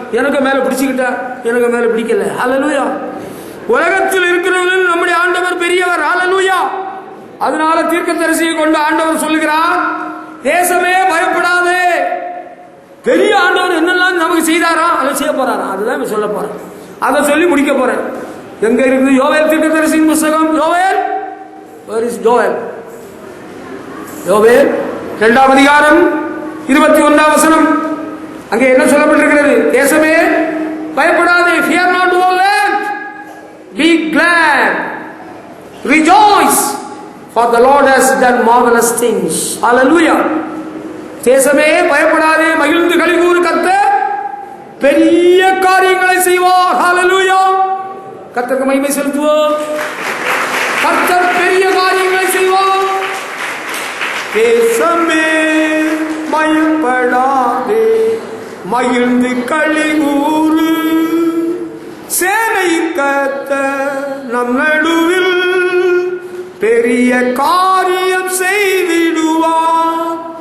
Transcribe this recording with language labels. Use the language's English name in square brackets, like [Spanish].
[Tamil] எனக்கு மேல பிடிச்சுக்கிட்டார், எனக்கு மேல பிடிக்கல. ஹல்லேலூயா. உலகத்தில் இருக்கிறவர்கள் நம்முடைய ஆண்டவர் பெரியவர். ஹல்லேலூயா. அதனால தீர்க்கதரிசியை கொண்டு ஆண்டவர் சொல்லுகிறார், தேசமே பயப்படாதே. பெரிய ஆண்டவர் என்னெல்லாம் நமக்கு செய்தாரா அதை செய்ய போறாரா, அதுதான் சொல்ல போறேன். அதை சொல்லி முடிக்க போறேன். எங்க இருக்குது? யோவேல் தீர்க்கதரிசியின் புத்தகம். [English] யோவேல், where is Joel? [Tamil] யோவேல் 2ஆம் அதிகாரம் 21ஆம் வசனம். அங்கே என்ன சொல்லப்பட்டிருக்கிறது? தேசமே பயப்படாதே. [English] Fear not, O land. Be glad. Rejoice. For the Lord has done marvelous things. Hallelujah. [Tamil] தேசமே பயப்படாதே, மகிழ்ந்து களிகூரு, கர்த்தர் பெரிய காரியங்களை செய்வார். ஹல்லேலூயா. கர்த்தருக்கு மகிமை செலுத்துவோம். கர்த்தர் பெரிய காரியங்களை செய்வார். தேசமே பயப்படாதே, மகிழ்ந்து களிகூரு, சேனை கர்த்தர் நம் நடுவில் பெரிய காரியம் செய்திடுவார்.